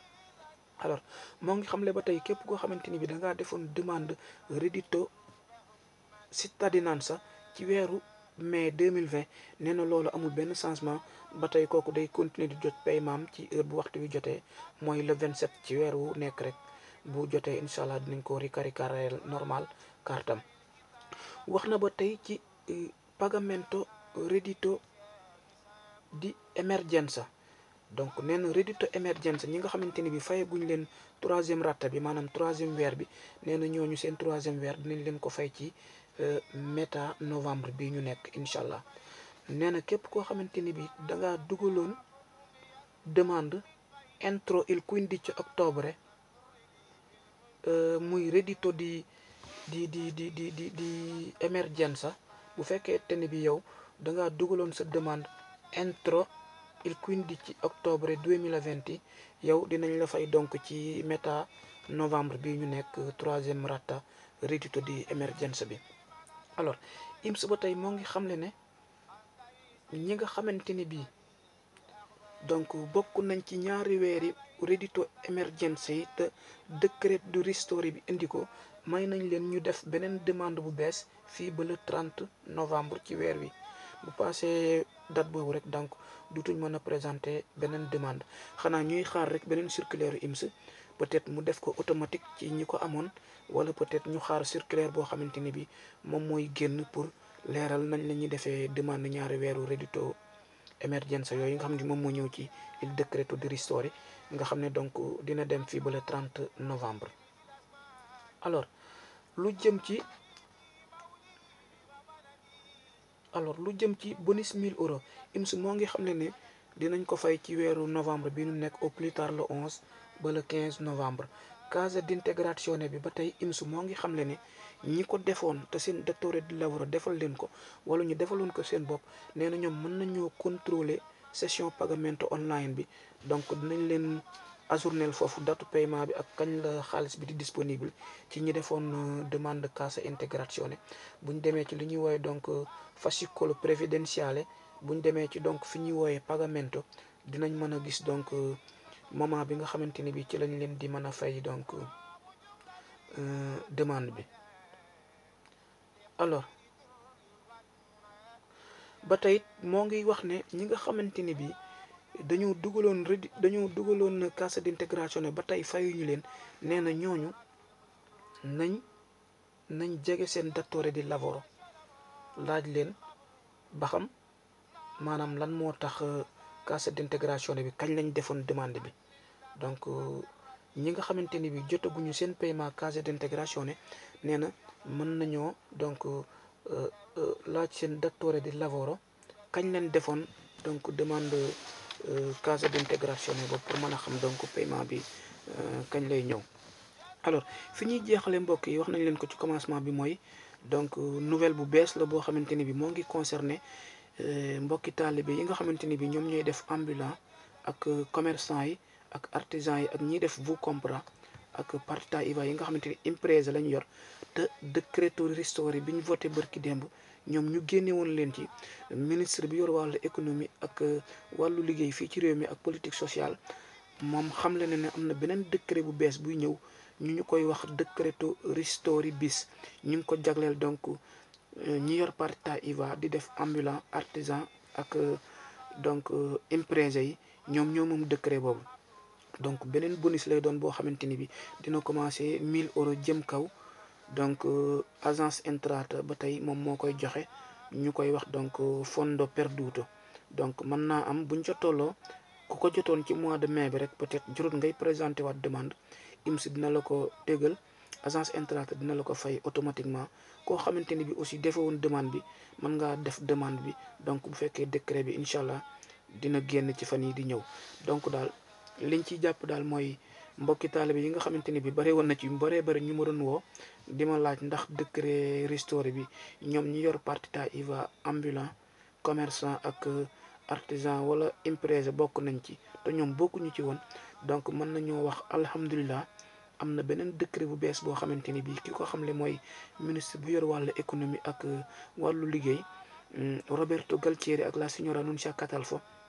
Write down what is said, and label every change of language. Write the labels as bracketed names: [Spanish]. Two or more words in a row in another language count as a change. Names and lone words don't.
[Wolof] alors moo ngi xamle ba tey képp koo xamante ni bi da ngaa defoon demande [Italian] reddito cittadinanza [Wolof] ci weeru mai 2020 nee na loolu amul benn changement ba tey kooku day continuer di jot paiement ci heure bu waxtu wi jotee mooy le 27 ci weer wu nekk rek bu jotee [Arabic] incha allah [Wolof] dinañ ko ricaricare normal kartam. wax na ba tey ci [Italian] pagamento reddito di emergenza [Wolof] donc nee na [Italian] reddito emergenza [Wolof] ñi nga xamante ni bi fayaguñ leen 3e rata bi maanaam 3e weer bi nee na ñooñu seen 3e weer dinañ leen ko fay ci méta novembre bi ñu nekk [Arabic] incha allah. [Wolof] nee na képp koo xamante ni bi da ngaa dugaloon demande [Italian] entro il 15 ottobre [Wolof] muy [Italian] reddito di emergenza [Wolof] bu fekkee te ni bi yow da ngaa dugaloon sa demande [Italian] entro il 15 ottobre 2020 [Wolof] yow dinañ la fay donc ci méta novembre bi ñu nekk 3e [Italian] rata reddito di emergenza [Wolof] bi. alors IMS ba tey moo ngi xamle ne ñi nga xamante ni bii donc bokk nañ ci ñaari weeri [Italian] reddito emergenza [Wolof] yi te [French] décret du [Wolof] ristori bi indi ko may nañ leen ñu def beneen demande bu bees fii ba [French] le 30 novembre [Wolof] ci weer wi bu passé date boobu rek donc dutuñ mën a présenter beneen demande xanaa ñuy xaar rek beneen circulaire IMS peut-être mu def ko automatique ci ñi ko amoon wala peut-être ñu xaar circulaire boo xamante ni bi moom mooy génn pour leeral nañ la ñuy defee demande ñaari weeru [Italian] reddito émergence [Wolof] yooyu nga xam ne moom moo ñëw ci [Italian] il decreto di ristori [Wolof] nga xam ne donc dina dem fii ba [French] le 30 novembre. [Wolof] alors lu jëm ci bonus 1000 euros IMS moo ngi xam ne dinañ ko fay ci weeru novembre bi ñu nekk [French] au plus tard le 11 [Wolof] ba [French] le 15 novembre. [Italian] cassa d'integrazione [Wolof] bi ba tey IMS moo ngi xam ne ñi ko defoon te seen [Italian] datore di lavoro [Wolof] defal leen ko wala ñu defaloon ko seen bopp nee na ñoom mën nañoo contrôler session pagamento online bi donc dinañ leen ajournel foofu datu paiement bi ak kañ la xaalis bi di disponible ci ñi defoon demande [Italian] cassa integrazione [Wolof] bu ñu demee ci li ñuy woowe donc [Italian] fascicolo previdenziale [Wolof] bu ñu demee ci donc fi ñuy woowe pagamento dinañ mën a gis donc moment bi nga xamante ni bi ci lañ leen di mën a fay donc demande bi. alors ba tey moo ngi wax ne ñi nga xamante ni bi dañoo dugaloon [Italian] cassa d'integrazione [Wolof] ba tey fayuñu leen nee na ñooñu nañ jege seen [Italian] datore di lavoro [Wolof] laaj leen ba xam maanaam lan moo tax [Italian] cassa d'integrazione [Wolof] bi kañ lañ defoon demande bi donc ñi nga xamante ni bi jotaguñu seen paiement [Italian] cassa d'integrazione [Wolof] nee na mën nañoo donc laaj seen [Italian] datore di lavoro [Wolof] kañ leen defoon donc demande [Italian] cassa d'integrazione [Wolof] boobu pour mën a xam donc paiement bi kañ lay ñëw. alors fi ñuy jeexale mbokk yi wax nañ leen ko ci commencement bi mooy donc nouvelle bu bees la boo xamante ni bi moo ngi concerné mbokki taalibe yi nga xamante ni bi ñoom ñooy def ambulant ak commerçant yi ak artisan yi ak ñiy def vous compra ak [Italian] partita IVA [Wolof] yi nga xamante ni impresa lañ yor te [Italian] decreto ristori [Wolof] bi ñu voté bërki démb ñoom ñu génne woon leen ci ministre bi yor wàllu économie ak wàllu liggéey fii ci réew mi ak [French] politique sociale [Wolof] moom xamle na ne am na beneen décret bu bees buy ñëw ñu koy wax [Italian] decreto ristori bis [Wolof] ñu ngi ko jagleel donc ñi yor [Italian] partita IVA [Wolof] di def ambulant artisan ak donc impresa yi ñoom moom décret boobu donc beneen bonus lay doon boo xamante ni bi dina commencer 1000 euros jëm kaw donc agence Entrata ba tey moom moo koy joxe ñu koy wax donc [Italian] fondo perduto [Wolof] donc mën naa am buñ ca tolloo ku ko jotoon ci [French] mois de mai [Wolof] bi rek peut-être jurut ngay présenter waat demande IMS dina la ko déggal agence Entrata dina la ko fay automatiquement koo xamante ni bi aussi defe woon demande bi mën ngaa def demande bi donc bu fekkee décret bi incha allah dina génn ci fan yi di ñëw donc daal liñ ciy jàpp daal mooy mbokki taalibe yi nga xamante ni bi bare woon na ci yu baree bari ñu ma doon woo di ma laaj ndax décret ristori bi ñoom ñi yor [Italian] partita IVA [Wolof] ambulant commerçant ak artisan wala impresa bokk nañ ci te ñoom bokkuñu ci woon donc mën nañoo wax alhamdulilah am na beneen décret bu bees boo xamante ni bii ki ko xamle mooy ministre bu yor wàllu économie ak wàllu liggéey Roberto Galtieri ak [Italian] la signora [Wolof] Nunzia Catalfo